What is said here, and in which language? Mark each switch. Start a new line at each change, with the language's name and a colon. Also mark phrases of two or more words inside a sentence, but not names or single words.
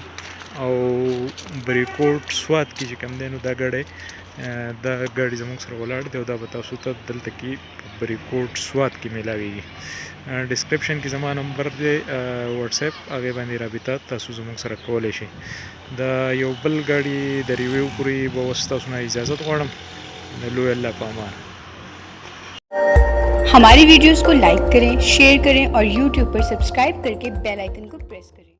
Pashto: او بریکوټ سوات کې چې کوم دی نو دا ګاډي زموږ سره ولاړ دی او دا به تاسو ته دلته کې بریکوټ سوات کې میلاویږي. ډسکرپشن کې زما نمبر دی واتس اپ، هغې باندې رابطه تاسو زموږ سره کولی شئ. د یو بل ګاډي د ریویو پورې به اوس تاسو نه اجازت غواړم. د لوی الله په امان.
Urdu: ہماری ویڈیوز کو لائک کریں، شیئر کریں اور YouTube پر سبسکرائب کر کے بیل آئیکن کو پریس کریں.